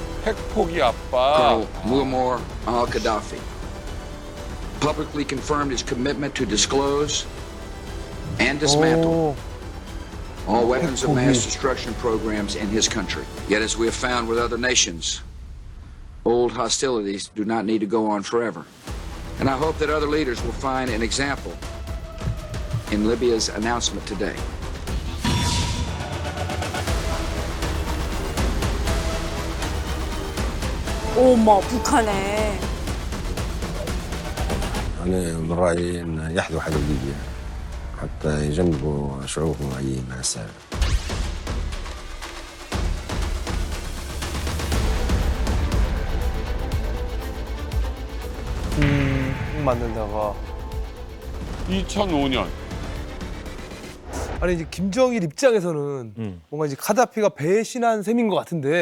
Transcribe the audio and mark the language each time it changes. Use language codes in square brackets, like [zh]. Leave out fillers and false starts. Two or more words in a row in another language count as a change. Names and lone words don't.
[ko] 핵포기 아빠. [en] Colonel Muammar al-Gaddafi publicly confirmed his commitment to disclose and dismantle all weapons of mass destruction programs in his country. Yet, as we have found with other nations, old hostilities do not need to go on forever. And I hope that other leaders will find an example in Libya's announcement today. [ko] 어머, 북한에. [ar] أنا من رأيي أن يحذو حذو ليبيا حتى يجنبوا شعوبهم أي مأساة. [ko] 만든다가 2005년. 아니 이제 김정일 입장에서는 뭔가 이제 카다피가 배신한 셈인 것 같은데